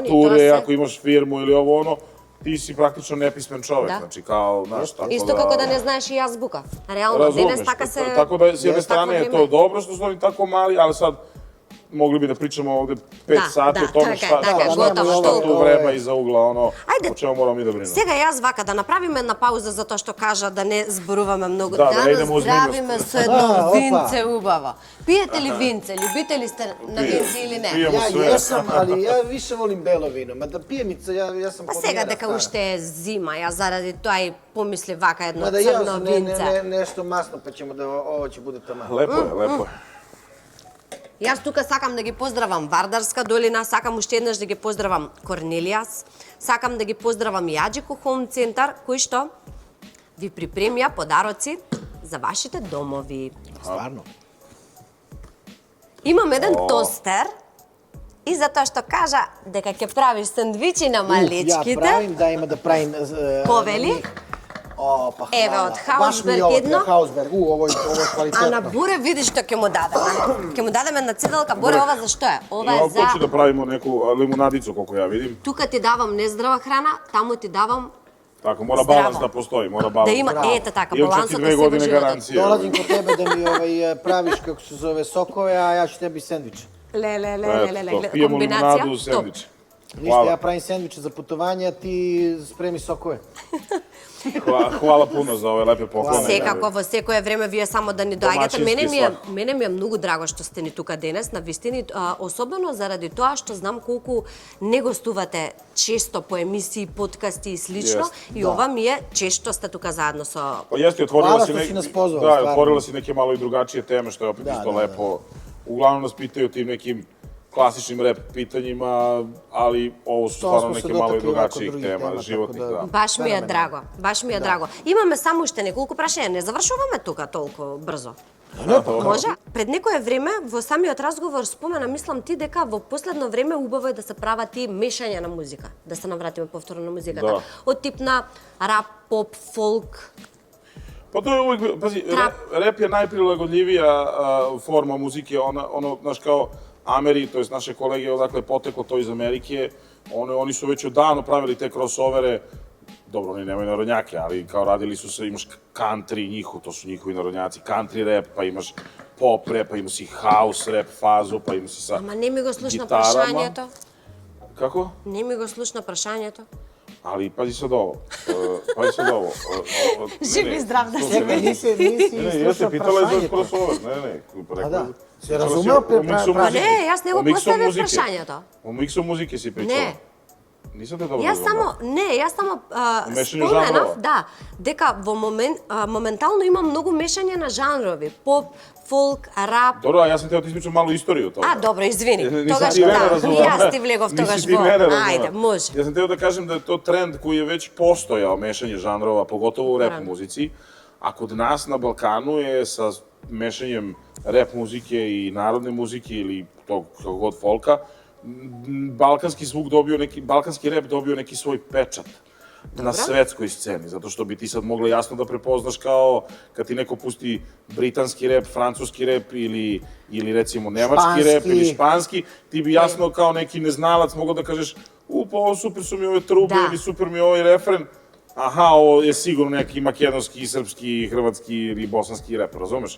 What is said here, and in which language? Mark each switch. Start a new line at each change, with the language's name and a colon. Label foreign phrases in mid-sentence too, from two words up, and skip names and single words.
Serbian: fakture, ako imaš firmu ili ovo, ti si praktično nepismen čovek. Znači kao, znaš, tako da... Isto kako da ne znaš i azbuka. Realno, danas taka se... Tako da, s jedne strane je to dobro što su oni tako mali, ali sad mogli bi da pričamo ovde 5 sati o tome šta tu vrema iza ugla, o čemu moramo mi da brinemo.
Macedonian: Сега јас вака да направиме една пауза за тоа што кажа да не зборуваме многу. Данас здравиме со едно винце убаво. Пиете ли винце? Любители сте на винце или не?
Serbian: Ja jesam, ali ja više volim belo vino. Mada pijemica, ja sam
Macedonian: Па сега дека уште е зима, ја заради тоа и помисли вака едно црно винце.
Serbian: Mada nešto masno, pa ćemo da ovo će bude tamo. Lepo je.
Macedonian: Јас тука сакам да ги поздравам Вардарска долина, сакам уште еднаш да ги поздравам Корнелијас, сакам да ги поздравам Јаџико Хоум Центар, кои што ви припремија подароци за вашите домови.
Serbian: Стварно?
Macedonian: Имам еден тостер и затоа што кажа дека ќе правиш сандвичи на малечките.
Serbian: Ја правим, да, има да правим...
Macedonian: Повели? Еве, од Хаусберг едно. Хаусберг,
Serbian: ovo je kvalitetno.
Macedonian: А на Буре видиш што ќе му дадеме. Ќе му дадеме на цеделка. Буре, ова за што е? Ова е за...
Serbian: Хочу да правимо неку лимунадицу, колко ја видим.
Macedonian: Тука ти давам нездрава храна, таму ти давам Така, мора баланс да постои, мора баланс. Да има, ете така, балансот на себе животот.
Serbian: Dolazim kod tebe da mi praviš, kako se zove, sokove, a ja ću tebi sendvič.
Macedonian: Ле,
Serbian: Пиемо комбинација. лимунаду, сендвич. Ništa, ja pravim sendviče za putovanje, a ti spremi sokove. Hvala puno za ove lepe poklone.
Macedonian: Секако, во секое време вие само да ни доаѓате. Мене ми е многу драго што сте ни тука денес на вистини, особено заради тоа што знам колку не гостувате често по емисии, подкасти и слично, и ова ми е често сте тука заедно со...
Serbian: Па јесте, отворила си неки... Да, отворила си неке мало и другачije teme,
Macedonian: што е опет исто лепо.
Serbian: Углавно нас питају тим неким klasičnim rap pitanjima, ali ovo su stvarno neke malo i drugačijih tema, životnih, da. Baš mi je drago, baš mi je drago.
Macedonian: Имаме само уште неколку прашања, не завршуваме тука толку брзо. Може? Пред некое време во самиот разговор спомена, мислам ти, дека во последно време убаво е да се прават и мешања на музика, да се навратиме повторно на музиката. Од тип на рап, поп, фолк.
Serbian: Pa to je uvijek, pazi, rap je najprilagodljivija forma muzike, ono, znaš, kao Ameri, to je naše kolege, odakle je poteklo to iz Amerike, oni su već odavno pravili te crossovere, dobro, oni nemaju narodnjake, ali kao radili su se, imaš country to su njihovi narodnjaci,
English: country rap,
Serbian: pa imaš
English: pop rap,
Serbian: pa imaš i
English: house rap
Serbian: fazu, pa imaš i sa
Macedonian: Ама не ми го слушна
Serbian: gitarama.
Macedonian: прашањето.
Serbian: Kako?
Macedonian: Не ми го слушна прашањето.
Serbian: Ali, pazi sad ovo. Živ i zdrav da se Čekaj, nisi slušao pitala je za
Macedonian: prašanje.
Serbian: crossover, ne. A da, si razumeo Pa ne,
Macedonian: јас не го поставив прашањето.
Serbian: O miksu muzike si pričala?
Macedonian: Не.
Serbian: Nisam te dobro
Macedonian: Јас само Мешање споменав, жанрова? да, дека во моментално има многу мешање на жанрови, поп, фолк, рап.
Serbian: Dobro, a ja sam teo ti ispričam malo istoriju toga.
Macedonian: А, добро, извини.
Serbian: Nisam
Macedonian: Тогаш
Serbian: ti mene
Macedonian: да,
Serbian: razumela.
Macedonian: јас ти влегов тогаш
Serbian: Nisi ti
Macedonian: во.
Serbian: mene razumela.
Macedonian: Ајде, може.
Serbian: Ja sam teo da kažem da je to trend koji je već postojao, mešanje žanrova, pogotovo u rap muzici, a kod nas na Balkanu je sa mešanjem rap muzike i narodne muzike ili tog kako god folka, balkanski rap dobio neki svoj pečat na svetskoj sceni, zato što bi ti sad mogla jasno da prepoznaš kao kad ti neko pusti britanski rap, francuski rap ili recimo nemački rap ili španski, ti bi jasno kao neki neznalac mogao da kažeš pa ovo super su mi ove trube ili super mi je ovaj refren, aha, ovo je sigurno neki makedonski, srpski, hrvatski ili bosanski rap, razumeš?